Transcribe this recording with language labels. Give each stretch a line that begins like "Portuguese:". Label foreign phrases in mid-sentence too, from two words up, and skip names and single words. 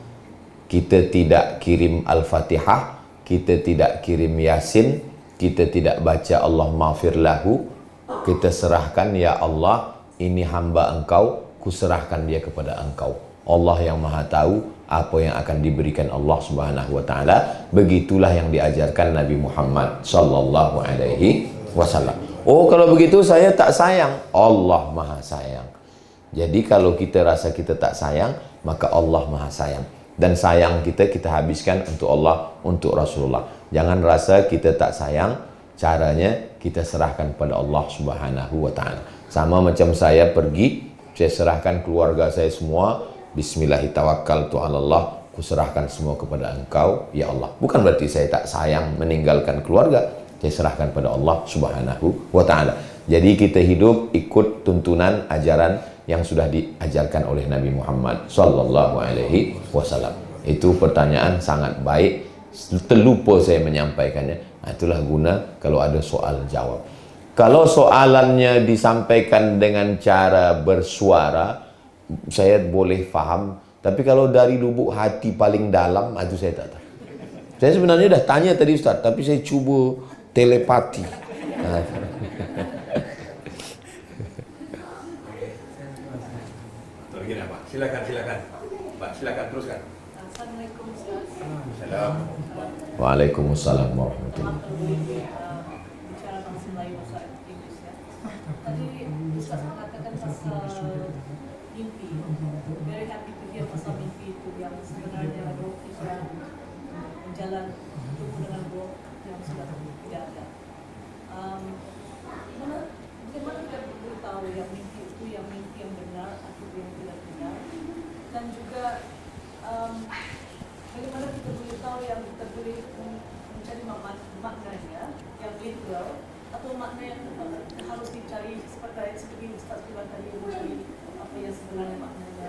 Malay: Kita tidak kirim Al-Fatihah, kita tidak kirim Yasin, kita tidak baca
Arabic: اللهم اغفر له.
Malay: Kita serahkan, ya Allah, ini hamba engkau, kuserahkan dia kepada engkau. Allah yang maha tahu apa yang akan diberikan Allah
Arabic: سبحانه وتعالى.
Malay: Begitulah yang diajarkan Nabi Muhammad
Arabic: صلى الله عليه وسلم.
Malay: Oh, kalau begitu saya tak sayang. Allah maha sayang. Jadi kalau kita rasa kita tak sayang, maka Allah maha sayang. Dan sayang kita habiskan untuk Allah, untuk Rasulullah. Jangan rasa kita tak sayang, caranya kita serahkan pada Allah
Arabic: سبحانه وتعالى.
Malay: Sama macam saya pergi, saya serahkan keluarga saya semua. Bismillahirrahmanirrahim, kuserahkan semua kepada engkau, ya Allah. Bukan berarti saya tak sayang meninggalkan keluarga. Saya serahkan pada Allah
Arabic: سبحانه وتعالى.
Malay: Jadi kita hidup ikut tuntunan ajaran yang sudah diajarkan oleh Nabi Muhammad
Arabic: صلى الله عليه وسلم.
Malay: Itu pertanyaan sangat baik. Terlupa saya menyampaikannya. Itulah guna kalau ada soal jawab. Kalau soalannya disampaikan dengan cara bersuara, saya boleh faham. Tapi kalau dari lubuk hati paling dalam, itu saya tak tahu. Saya sebenarnya dah tanya tadi Ustaz, tapi saya cuba telepati. Silakan. Pak, silakan teruskan. Assalamualaikum Ustaz. Assalamualaikum.
Arabic: وعليكم السلام ورحمة الله
Malay: Bicara bahasa Melayu bahasa Inggris ya. Tadi Ustaz mengatakan pasal mimpi.
English: Very happy to hear
Malay: pasal mimpi itu yang sebenarnya roh bisa berjalan bertemu dengan roh yang sudah tidak ada. Bagaimana kita beritahu yang mimpi itu yang mimpi yang benar atau yang tidak benar, dan juga bagaimana kita beritahu yang kita boleh mencari maknanya yang literal atau makna yang harus dicari seperti Ustaz bilang tadi, mencari apa yang sebenarnya maknanya.